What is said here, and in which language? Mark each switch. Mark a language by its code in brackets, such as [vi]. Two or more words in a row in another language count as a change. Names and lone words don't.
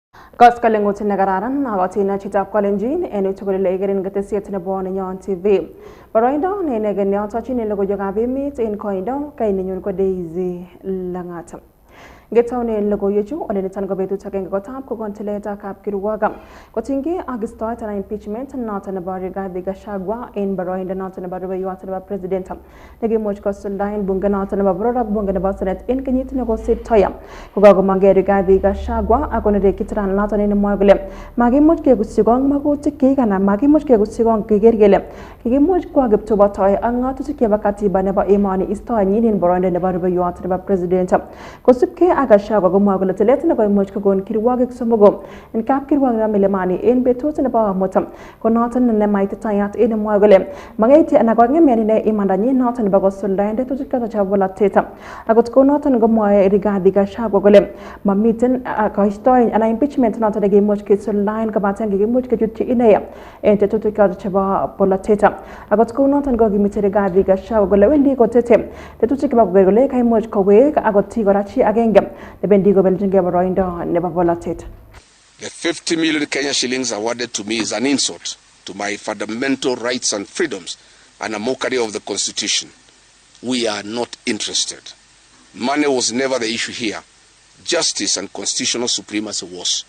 [kln] Kaskalengut nagararan agatina chitap kalenjin enu chukule gerin gatesiet na bo Nenyon TV. Baroindo ne negen yata chini Logoiywekab Emet en koindo kay Nenyon ko Daisy Langat. Getone logoiwechu ole nitan go betut agenge kotab ko kontileta kap kirwaga kotingi agistart na impeachment nata na bari Rigathi Gachagua en baroindo nata na bari yuata na president nege moch ko suldain bunga nata na barorak bunga na senate en kenyit na go sitoya kugago mange Rigathi Gachagua akone de kitran nata ne moagule magi moch ke gusigong maguti ke kana magi moch ke gusigong ke gergele ke moch ko agapto batoy ang ngatu ke bakati ba ne ba imani istoy nin baroindo na bari yuata na president ko subke Gachagua go magula telet na go moch ko gon kirwag sumogo en kap kirwag na milemani en betot na ba motam ko notan na mai tayat en magule mangaiti na go ngem ne imandani notan ba go suldain de to ka cha bola teta agot ko notan go mo Rigathi Gachagua gole mamiten ka history ana impeachment notan ge moch ke suldain ka batan ge moch ke jutti inaya en te to ka cha bola teta agot ko notan go gi Rigathi Gachagua gole wendi ko tete te to ka ba gole kai moch ko we agot ti go rachi agenge the [en] 50 million Kenya shillings awarded to me is an insult to my fundamental rights and freedoms and a mockery of the Constitution. We are not interested. Money was never the issue here. Justice and constitutional supremacy was.